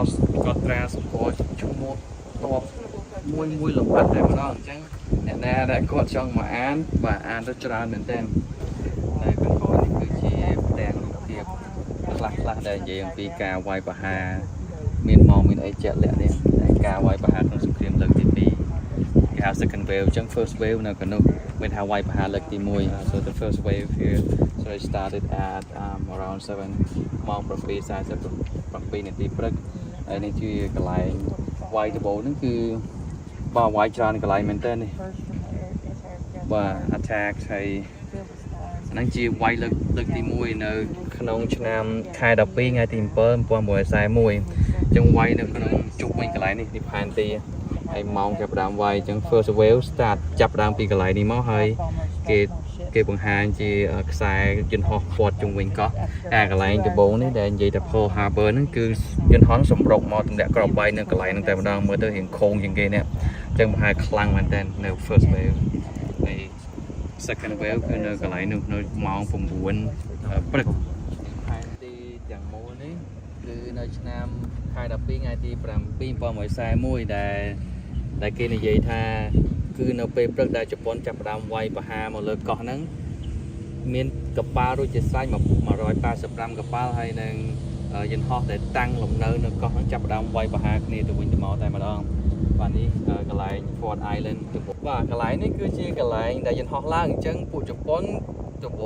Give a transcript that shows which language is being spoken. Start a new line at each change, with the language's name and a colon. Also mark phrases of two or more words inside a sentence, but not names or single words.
Khmer: ត់ត្រាសម្គាល់ឈ្មោះតបមួយលំបាត់តែម្ដងអញ្ចឹងអ្នកណាដែលគាត់ចង់មកអានបាទអានទៅច្រើនមែនទែននៅខាងក្រោយនេះគឺជាផ្ទាំងរូបភាពខ្លះដែលនិយាយអំពីការវាយប្រហារមានអីជាក់លាក់នេះការវាយប្រហារក្នុងសង្គ្រាមលើកទី2គេហៅ
English: second wave
Khmer: អញ្ចឹង
English: first wave
Khmer: នៅក្នុងមានថាវាយប្រហារលើកទី1
English: so the first wave here so it started at around
Khmer: 7:47 នាទីព្រឹកហើយនេះជាកន្លែងវាយដបូលហ្នឹងគឺបាទវាយច្រើនកន្លែងមែនតើនេះបាទ attack ហើយហ្នឹងជាវាយលើកទី1 នៅក្នុងឆ្នាំខែ12ថ្ងៃទី7 1941អញ្ចឹងវាយនៅក្នុងជុំវិញកន្លែងនេះផែនទីហើយម៉ោងចាប់ផ្ដើមវាយអ ញ្ចឹង
English: first wave start
Khmer: ចាប់ផ្ដើមពីកន្លែងនេះមកហើយគេបង្ហាញជាខ្សែយន្តហោះព័ទ្ធជុំវិញកោះតែកន្លែងដំបូងនេះដែលនិយាយថា Pearl Harbor ហ្នឹងគឺយន្តហោះសម្រុកមកទម្លាក់ក្របបែកនៅកន្លែងហ្នឹងតែម្ដងមើលទៅរៀងខូងជាងគេនេះអញ្ចឹងប្រហែលខ្លាំងមែនតើនៅ
English: first wave
Khmer: ហើយ
English: second wave
Khmer: គឺនៅកន្លែងនោះនៅម៉ោង9ព្រឹកផែនទីទាំងមូលនេះគឺនៅឆ្នាំខ ខែ12ថ្ងៃទី7 2041ដែលគេនិយាយថាគឺនៅពេលព្រឹកដែលជប៉ុនចាប់ផ្ដើមវាយប្រហារមកលើកោះហ្នឹងមានកប៉ាល់រួចជាស្រេច185កប៉ាល់ហើយនឹងយន្តហោះដែលតាំងលំនៅនៅកោះហ្នឹងចាប់ផ្ដើមវាយប្រហារគ្នាទៅវិញទៅមកតែម្ដងបាទនេះកន្លែង Fort Island បាទកន្លែងនេះគឺជាកន្លែងដែលយន្តហោះឡើងអញ្ចឹងពួកជប៉ុនដំបូង